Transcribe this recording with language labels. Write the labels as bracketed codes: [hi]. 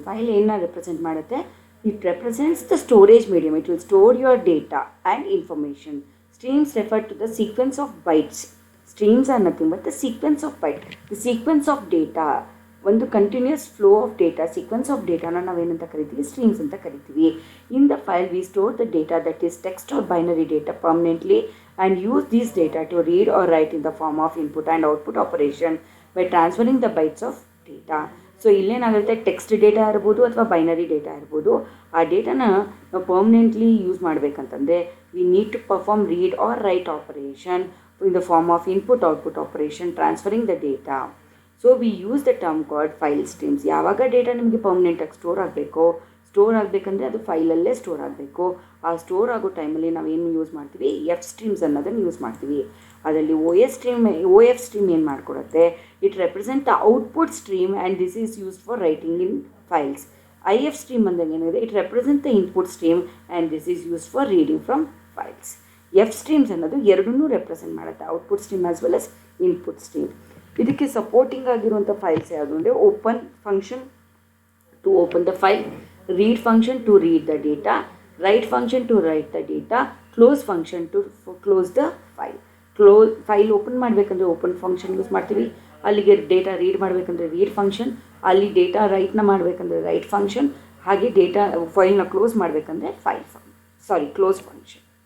[kn] File ಏನನ್ನ represent ಮಾಡುತ್ತೆ? [en] It represents the storage medium. It will store your data and information. Streams refer to the sequence of bytes. Streams are nothing but the sequence of byte. The sequence of data, [kn] ಒಂದು continuous flow of data, sequence of ಡೇಟಾನ ನಾವೇನಂತ ಕರಿತೀವಿ? Streams ಅಂತ ಕರಿತೀವಿ. [en] In the file we store the data that is text or binary data permanently and use these data to read or write in the form of input and output operation by transferring the bytes of data. [kn] So ಇಲ್ಲೇನಾಗುತ್ತೆ? Text data ಇರ್ಬೋದು ಅಥವಾ binary data ಇರ್ಬೋದು. ಆ ಡೇಟಾನ ನಾವು permanently use ಮಾಡಬೇಕಂತಂದರೆ [en] We need to perform read or write operation in the form of input output operation transferring the data. So we use the term called file streams. [kn] ಯಾವಾಗ data ನಿಮಗೆ ಪರ್ಮನೆಂಟಾಗಿ store ಆಗಬೇಕಂದ್ರೆ ಅದು ಫೈಲಲ್ಲೇ store ಆಗಬೇಕು. ಆ store ಆಗೋ ಟೈಮಲ್ಲಿ ನಾವೇನು use ಮಾಡ್ತೀವಿ? fstreams ಅನ್ನೋದನ್ನು ಯೂಸ್ ಮಾಡ್ತೀವಿ. ಅದರಲ್ಲಿ ofstream ಏನು ಮಾಡಿಕೊಡುತ್ತೆ? [en] It represent the output stream and this is used for writing in files. [kn] ifstream ಅಂದಾಗ ಏನಿದೆ? [en] It represent the input stream and this is used for reading from files. [kn] fstreams ಅನ್ನೋದು ಎರಡನ್ನೂ represent ಮಾಡುತ್ತೆ, [en] Output stream as well as input stream. [kn] ಇದಕ್ಕೆ supporting ಆಗಿರುವಂಥ files ಯಾವುದು ಅಂದರೆ [en] Open function to open the file, read function to read the data, write function to write the data, close function to close the file. [kn] File open ಮಾಡಬೇಕಂದ್ರೆ open function use ಮಾಡ್ತೀವಿ, ಅಲ್ಲಿಗೆ data read ಮಾಡಬೇಕಂದ್ರೆ read function, ಅಲ್ಲಿ data ರೈಟ್ನ ಮಾಡಬೇಕಂದ್ರೆ right function, ಹಾಗೆ data ಫೈಲ್ನ close ಮಾಡಬೇಕಂದ್ರೆ close function.